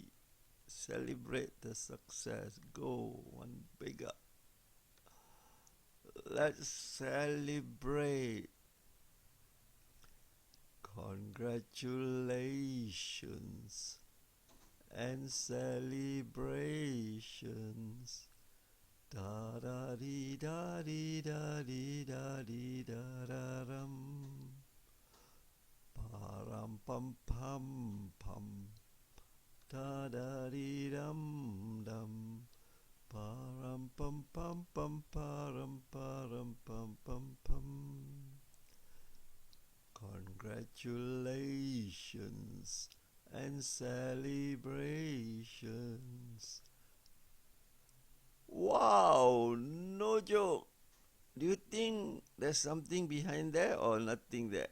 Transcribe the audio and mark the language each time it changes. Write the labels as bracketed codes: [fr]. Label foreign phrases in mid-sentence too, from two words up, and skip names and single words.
[en] Celebrate the success. Go one bigger. Let's celebrate. Congratulations and celebrations. Da da dee da dee da dee da dee da da rum. Param pam pam pam. Da da dee dum dum. Param pam pam pam param param pam pam pam. Congratulations and celebrations. Wow, no joke. Do you think there's something behind there or nothing there?